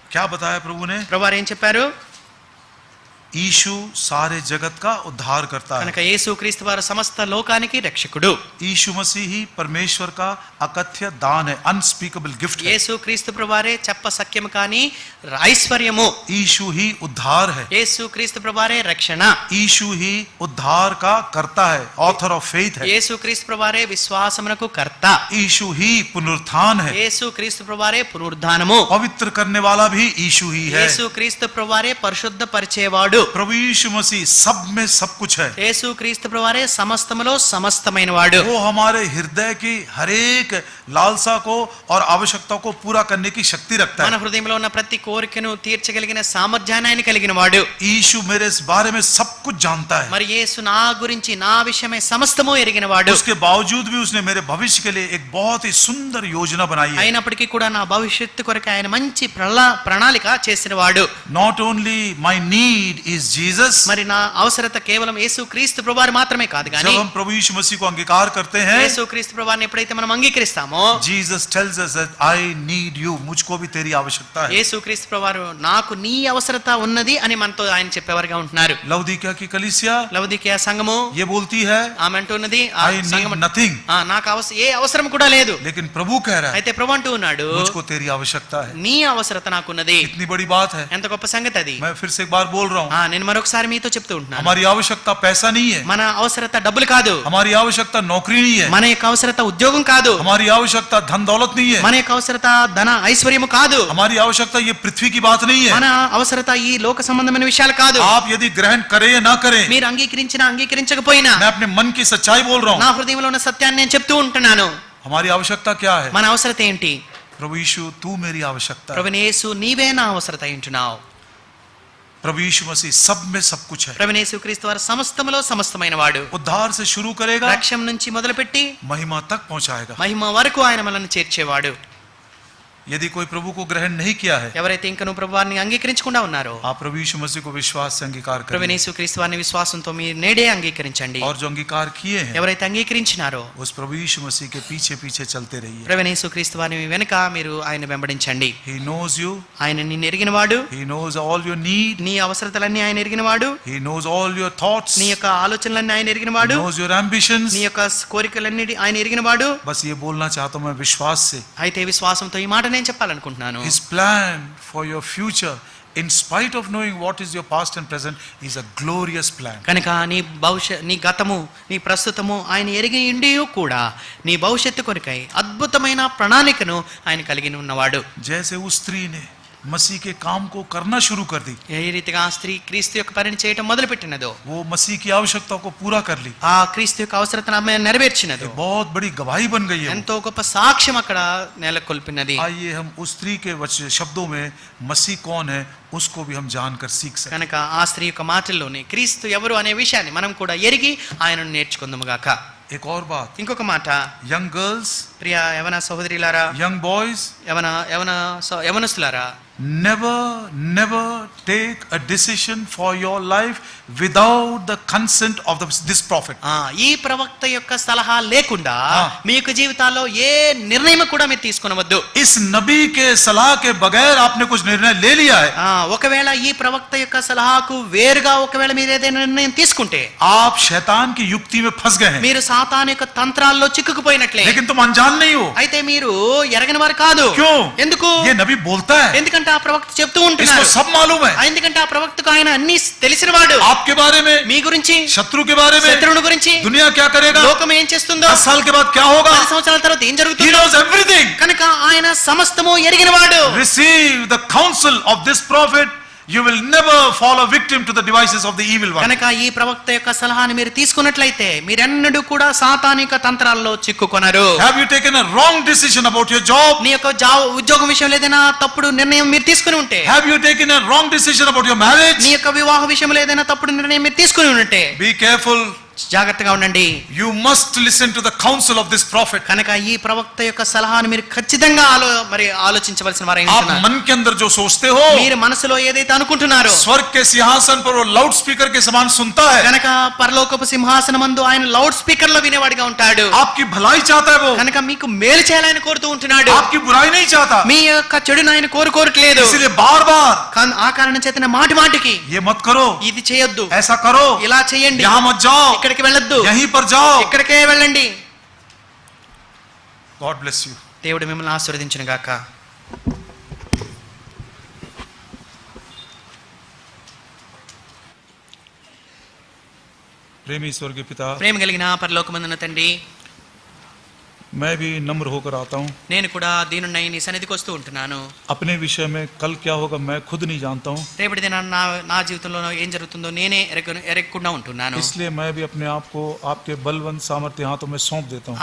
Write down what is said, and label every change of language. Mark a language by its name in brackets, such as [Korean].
[Hindi] क्या बताया प्रभु ने? [Telugu] ప్రభువారు ఏం చెప్పారు? [Hindi] यीशु सारे जगत का उद्धार करता है. [Telugu] కనుక యేసు క్రీస్తు వారు సమస్త లోకానికి రక్షకుడు. [Hindi] यीशु मसीह ही परमेश्वर का अकथ्य दान है, [English] unspeakable gift [Hindi] है. [Telugu] యేసు క్రీస్తు ప్రభువారే చెప్ప సఖ్యము కాని ఐశ్వర్యము. [Hindi] यीशु ही उद्धार है. [Telugu] యేసు క్రీస్తు ప్రభువారే రక్షణ. [Hindi] यीशु ही उद्धार का कर्ता है, [English] author of faith [Hindi] है. [Telugu] యేసు క్రీస్తు ప్రభువారే విశ్వాసమునకు కర్త. [Hindi] यीशु ही पुनरुत्थान है. [Telugu] యేసు క్రీస్తు ప్రభువారే పునరుద్ధానము. [Hindi] पवित्र करने वाला भी यीशु ही है. [Telugu] యేసు క్రీస్తు ప్రభువారే పరిశుద్ధ పరిచేవాడు. [Hindi] प्रभु यीशु मसीह सब में सब कुछ है. [Telugu] యేసు క్రీస్తు ప్రభువారే సమస్తములో సమస్తమైన వాడు. [Hindi] वो हमारे हृदय की हर एक लालसा को और आवश्यकता को पूरा करने की शक्ति रखता [Telugu] మన [Hindi] है. [Telugu] హృదయంలో ఉన్న ప్రతి కోరికను తీర్చగలిగిన సామర్థ్యాన్ని ఆయన కలిగిన వాడు. [Hindi] यीशु मेरे इस बारे में सब कुछ जानता है. [Telugu] మరి యేసు నా గురించి నా విషయమై సమస్తము ఎరిగిన వాడు. [Hindi] उसके बावजूद भी उसने मेरे भविष्य के लिए एक बहुत ही सुंदर योजना बनाई है. [Telugu] అయినప్పటికీ కూడా నా భవిష్యత్తు కొరకు ఆయన మంచి ప్రణాళిక చేసిన వాడు. [English] Not only my need is Jesus. [Telugu] మరి నా అవసరత కేవలం యేసు క్రీస్తు ప్రభువారు మాత్రమే కాదు కానీ, [Hindi] जब हम प्रभु यीशु मसीह को अंगीकार करते हैं, [Telugu] యేసు క్రీస్తు ప్రభువారిని ఎప్పుడైతే మనం అంగీకరిస్తామో, [English] Jesus tells us that I need you. [Hindi] मुझको भी तेरी आवश्यकता है. [Telugu] యేసు క్రీస్తు ప్రభువారు నాకు నీ అవసరత ఉన్నది అని మనతో ఆయన చెప్పేవారుగా ఉంటున్నారు. [Hindi] लवदीकिया की कलीसिया [Telugu] లవదీకియా సంఘము [Hindi] ये बोलती है, [Telugu] ఆమె అంటున్నది, [English] I need nothing. [Telugu] నాకు ఏ అవసరం కూడా లేదు. [Hindi] लेकिन प्रभु कह रहा है, [Telugu] అయితే ప్రభు అంటూ ఉన్నాడు, [Hindi] मुझको तेरी आवश्यकता है. [Telugu] నీ అవసరత నాకున్నది. [Hindi] इतनी बड़ी बात है. [Telugu] ఎంత గొప్ప సంగతి అది. [Hindi] मैं फिर से एक बार बोल रहा हूँ, [Telugu] నేను మరొకసారి మీతో చెప్తూ ఉంటున్నాను, [Hindi] हमारी आवश्यकता पैसा नहीं है, [Telugu] మన అవసరత డబ్బులు కాదు, [Hindi] हमारी आवश्यकता नौकरी नहीं है, [Telugu] మన యొక్క అవసరత ఉద్యోగం కాదు, [Hindi] हमारी आवश्यकता धन दौलत नहीं है, [Telugu] మన యొక్క అవసరత ధన ఐశ్వర్యము కాదు, [Hindi] हमारी आवश्यकता ये पृथ्वी की बात नहीं है. [Telugu] మన అవసరత ఈ లోక సంబంధమైన విషయాలు కాదు. [Hindi] आप यदि ग्रहण करें या ना करें, [Telugu] మీరు అంగీకరించినా అంగీకరించకపోయినా [Hindi] मैं अपने मन की सच्चाई बोल रहा [Telugu] నా [Hindi] हूँ. [Telugu] హృదయంలో ఉన్న సత్యాన్ని నేను చెప్తూ ఉంటున్నాను. [Hindi] हमारी आवश्यकता क्या है? [Telugu] మన అవసరత ఏంటి? [Hindi] प्रभु यीशु तू मेरी आवश्यकता है. [Telugu] ప్రభువైన యేసు నీవే నా అవసరత ఉంటున్నావు. [Hindi] प्रभु यीशु मसीह सब में सब कुछ है. [Telugu] ప్రభువైన యేసు క్రీస్తు వారు సమస్తములో సమస్తమైన వాడు. [Hindi] उद्धार से शुरू करेगा, [Telugu] రక్షణ నుంచి మొదలుపెట్టి [Hindi] महिमा तक पहुंचाएगा. [Telugu] మహిమ వరకు ఆయన మనల్ని చేర్చేవాడు. [Hindi] यदि कोई प्रभु को ग्रहण नहीं किया है, [Telugu] ఎవరైతే ఇంకనూ ప్రభువారిని అంగీకరించకుండా ఉన్నారో, [Hindi] आप प्रभु यीशु मसीह को विश्वास से अंगीकार [Telugu] ప్రభువైన [Hindi] करें. [Telugu] యేసు క్రీస్తు వారిని విశ్వాసంతో మీరు నేడే అంగీకరించండి. [Hindi] और जो अंगीकार किए हैं, [Telugu] ఎవరైతే అంగీకరించినారో [Hindi] उस प्रभु यीशु मसीह के पीछे पीछे चलते रहिए. [Telugu] ప్రభువైన యేసు క్రీస్తు వారిని వెనుక మీరు ఆయన వెంబడించండి. [English] He knows you. [Telugu] ఆయన నిన్ను ఎరిగినవాడు. [English] He knows all your need. [Telugu] నీ అవసరతలన్నీ ఆయన ఎరిగినవాడు. [English] He knows all your thoughts. [Telugu] నీ యొక్క ఆలోచనలన్నీ ఆయన [English] He [Telugu] ఎరిగినవాడు. [English] knows your ambitions. [Telugu] నీ యొక్క కోరికలన్నీ ఆయన ఎరిగినవాడు. [Hindi] बस ये बोलना चाहता हूं मैं विश्वास से. [Telugu] అయితే విశ్వాసంతో ఈ మాట నేను చెప్పాలనుకుంటున్నాను. [English] His plan for your future, in spite of knowing what is your past and present, is a glorious plan. [Telugu] కనుక నీ గతము నీ ప్రస్తుతము ఆయన ఎరిగి ఉండి కూడా నీ భవిష్యత్తు కొరకై అద్భుతమైన ప్రణాళికను ఆయన కలిగి ఉన్నవాడు. [Hindi] जैसे उस स्त्री ने मसीह के काम को करना शुरू कर दी, [Telugu] ఏ రీతిగా ఆ స్త్రీ క్రీస్తు యొక్క పనిని చేయటం మొదలుపెట్టినదో, [Hindi] वो मसीह की आवश्यकता को पूरा कर ली. [Telugu] ఆ క్రీస్తు యొక్క అవసరతను ఆమె నెరవేర్చినదో, [Hindi] ये बहुत बड़ी गवाही बन गई है. [Telugu] ఎంతో గొప్ప సాక్ష్యం అక్కడ నెలకొల్పినది. [Hindi] आइए हम उस स्त्री के शब्दों में मसीह कौन है उसको भी हम जानकर सीख सकते. [Telugu] కనుక ఆ స్త్రీ యొక్క మాటల్లోనే క్రీస్తు ఎవరు అనే విషయాన్ని మనం కూడా ఎరిగి ఆయనను నేర్చుకుందాము గాక. [Hindi] एक और बात, [Telugu] ఇంకొక మాట, [English] young girls, [Telugu] ప్రియ యవన సహోదరులారా, [English] young boys, [Telugu] యవనస్తులారా, [English] never take a decision for your life without the consent of this prophet. [Telugu] ఈ ప్రవక్త యొక్క సలహా లేకుండా ఆ. మీ యొక్క జీవితాల్లో ఏ నిర్ణయం కూడా మీరు తీసుకొనవద్దు. [Hindi] इस नबी के सलाह के बगैर आपने कुछ निर्णय ले लिया है, [Telugu] ఒకవేళ ఈ ప్రవక్త యొక్క సలహాకు వేరుగా ఒకవేళ మీరు ఏదైనా నిర్ణయం తీసుకుంటే [Hindi] आप शैतान की युक्ति में फंस गए हैं, [Telugu] మీరు సాతాను యొక్క తంత్రాల్లో చిక్కుకుపోయినట్లే. [Hindi] लेकिन तुम अनजान नहीं हो. [Telugu] అయితే మీరు ఎరగని వారు కాదు. [Hindi] क्यों? [Telugu] ఎందుకు? [Hindi] ये नबी बोलता है, [Telugu] ఎందుకంటే ఆ ప్రవక్త చెప్తూ [Hindi] इसको [Telugu] ఉంటున్నారు. [Hindi] सब मालूम है. [Telugu] ఎందుకంటే ఆ ప్రవక్తకు ఆయన అన్ని తెలిసినవాడు. [Hindi] आपके बारे में, [Telugu] మీ గురించి, [Hindi] शत्रु के बारे में, [Telugu] శత్రువుని గురించి, [Hindi] दुनिया क्या करेगा, [Telugu] లోకం ఏం చేస్తుందో, [Hindi] 10 साल के बाद क्या होगा, [Telugu] 10 సంవత్సరాల తర్వాత ఏం [English] he [Telugu] జరుగుతుందో [English] knows everything. [Telugu] కనుక ఆయన సమస్తము ఎరిగినవాడు. [English] Receive the counsel of this prophet, you will never fall a victim to the devices of the evil one. [Telugu] కనుక ఈ ప్రవక్త యొక్క సలహాను మీరు తీసుకున్నట్లయితే మీరెన్నడూ కూడా సాతానిక తంత్రాల్లో చిక్కుకొనరు. [English] Have you taken a wrong decision about your job? [Telugu] నీ యొక్క ఉద్యోగం విషయంలో ఏదైనా తప్పుడు నిర్ణయం మీరు తీసుకుని ఉంటే, [English] Have you taken a wrong decision about your marriage? [Telugu] నీ యొక్క వివాహ విషయంలో ఏదైనా తప్పుడు నిర్ణయం మీరు తీసుకుని ఉంటే [English] Be careful. [Telugu] జాగ్రత్తగా ఉండండి. [English] You must listen to the counsel of this prophet. [Telugu] కనుక ఈ ప్రవక్త యొక్క సలహాను మీరు ఖచ్చితంగా ఆలోచించవలసిన వారై [Hindi] आप [Telugu] ఉంటున్నారు. [Hindi] मन के अंदर जो सोचते हो, [Telugu] మీరు మనసులో ఏదైతే అనుకుంటున్నారో [Hindi] स्वर्ग के सिंहासन पर वो लाउड स्पीकर के समान सुनता है. [Telugu] కనుక పరలోకపు సింహాసనమందు ఆయన లౌడ్ స్పీకర్ లో వినేవాడిగా ఉంటాడు. [Hindi] आपकी भलाई चाहता है वो, [Telugu] కనుక మీకు మేలు చేయాలని కోరుతూ ఉంటున్నాడు. [Hindi] आपकी बुराई नहीं चाहता. [Telugu] మీ యొక్క చెడును ఆయన కోరుకోవట్లేదు. [Hindi] इसलिए बार बार [Telugu] ఆ కారణం చేతన మాటి మాటికి [Hindi] ये मत करो, [Telugu] ఇది చేయొద్దు, [Hindi] ऐसा करो, [Telugu] ఇలా చేయండి, [Hindi] यहाँ मत जाओ, [Telugu] ఇక్కడికి వెళ్ళొద్దు, [Hindi] यहीं पर जाओ. [Telugu] ఇక్కడికే వెళ్ళండి. [English] God bless you. [Telugu] దేవుడు మిమ్మల్ని ఆశీర్వదించును గాక. [Hindi] प्रेमी स्वर्गीय पिता, [Telugu] ప్రేమ కలిగిన పరలోకమందున్న తండ్రి, [Hindi] मैं भी नम्र होकर आता हूँ. [Telugu] నేను కూడా దీనున్నై నీ సన్నిధికి వస్తూ ఉంటున్నాను. [Hindi] अपने विषय में कल क्या होगा मैं खुद नहीं जानता हूँ, [Telugu] రేపటి దినాన నా జీవితంలో ఏం జరుగుతుందో నేనే ఎరగకుండా ఉంటున్నాను. [Hindi] इसलिए मैं भी अपने आप को आपके बलवंत सामर्थ्य हाथों में सौंप देता हूँ.